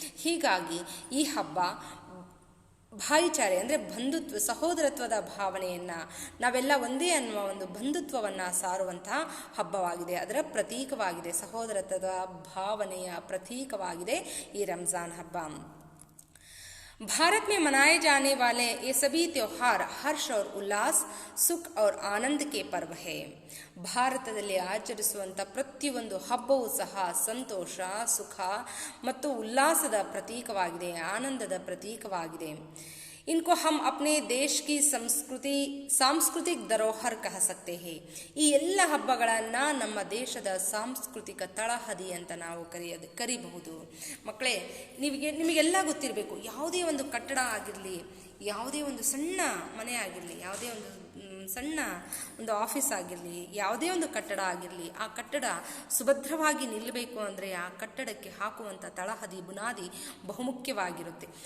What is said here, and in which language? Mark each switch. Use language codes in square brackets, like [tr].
[kn] ಹೀಗಾಗಿ ಈ ಹಬ್ಬ ಭಾಯಿಚಾರೆ ಅಂದರೆ ಬಂಧುತ್ವ, ಸಹೋದರತ್ವದ ಭಾವನೆಯನ್ನು, ನಾವೆಲ್ಲ ಒಂದೇ ಅನ್ನುವ ಒಂದು ಬಂಧುತ್ವವನ್ನು ಸಾರುವಂತಹ ಹಬ್ಬವಾಗಿದೆ. ಅದರ ಪ್ರತೀಕವಾಗಿದೆ. ಸಹೋದರತ್ವದ ಭಾವನೆಯ ಪ್ರತೀಕವಾಗಿದೆ ಈ ರಂಜಾನ್ ಹಬ್ಬ. [hi] भारत में मनाए जाने वाले ये सभी त्योहार हर्ष और उल्लास, सुख और आनंद के पर्व है. [kn] ಭಾರತದಲ್ಲಿ ಆಚರಿಸುವಂಥ ಪ್ರತಿಯೊಂದು ಹಬ್ಬವೂ ಸಹ ಸಂತೋಷ, ಸುಖ ಮತ್ತು ಉಲ್ಲಾಸದ ಪ್ರತೀಕವಾಗಿದೆ, ಆನಂದದ ಪ್ರತೀಕವಾಗಿದೆ. [hi] इनको हम अपने देश की सांस्कृतिक धरोहर कह सकते हैं. [kn] ಈ ಎಲ್ಲ ಹಬ್ಬಗಳನ್ನು ನಮ್ಮ ದೇಶದ ಸಾಂಸ್ಕೃತಿಕ ತಳಹದಿ ಅಂತ ನಾವು ಕರಿಬಹುದು. ಮಕ್ಕಳೇ, ನಿಮಗೆಲ್ಲ ಗೊತ್ತಿರಬೇಕು, ಯಾವುದೇ ಒಂದು ಕಟ್ಟಡ ಆಗಿರಲಿ, ಯಾವುದೇ ಒಂದು ಸಣ್ಣ ಮನೆ ಆಗಿರಲಿ, ಯಾವುದೇ ಒಂದು ಸಣ್ಣ ಒಂದು ಆಫೀಸ್ ಆಗಿರಲಿ, ಯಾವುದೇ ಒಂದು ಕಟ್ಟಡ ಆಗಿರಲಿ, ಆ ಕಟ್ಟಡ ಸುಭದ್ರವಾಗಿ ನಿಲ್ಲಬೇಕು ಅಂದರೆ ಆ ಕಟ್ಟಡಕ್ಕೆ ಹಾಕುವಂಥ ತಳಹದಿ, ಬುನಾದಿ ಬಹುಮುಖ್ಯವಾಗಿರುತ್ತೆ.